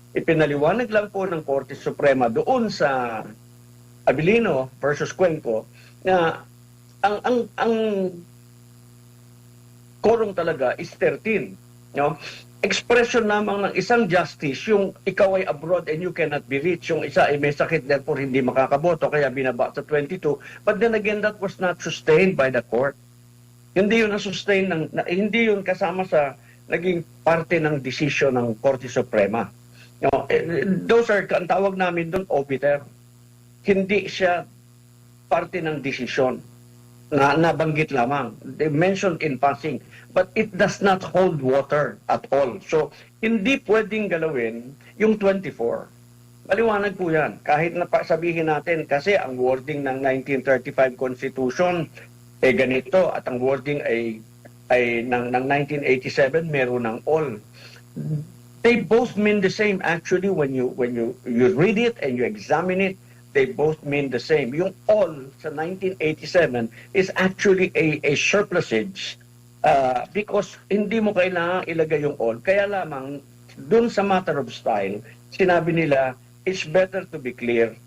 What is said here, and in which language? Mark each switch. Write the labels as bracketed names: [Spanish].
[Filipino] Ipinaliwanag lang po ng Korte Suprema doon sa Abilino versus Cuenco na ang quorum talaga is 13. No? Expression lamang ng isang justice, yung ikaw ay abroad [English] and you cannot be reached, [Filipino] yung isa ay may sakit therefore hindi makakaboto kaya binaba sa 22. [English] But then again, that was not sustained by the court. [Filipino] Hindi yun na-sustain, hindi yun kasama sa naging parte ng desisyon ng Korte Suprema. No? [English] Those are, [Filipino] ang tawag namin doon, obiter. Hindi siya parte ng desisyon na nabanggit lamang. [English] They mentioned in passing, but it does not hold water at all. [Filipino] So, hindi pwedeng galawin yung 24. Maliwanag po yan. Kahit na sabihin natin, kasi ang wording ng 1935 Constitution ay ganito at ang wording ay ng 1987 meron ng all. [English] They both mean the same actually when you read it and you examine it. They both mean the same. [Filipino] Yung all sa 1987 [English] is actually a surplusage because [Filipino] hindi mo kailangan ilagay yung all. Kaya lamang, dun sa [English] matter of style, [Filipino] sinabi nila, [English] it's better to be clear.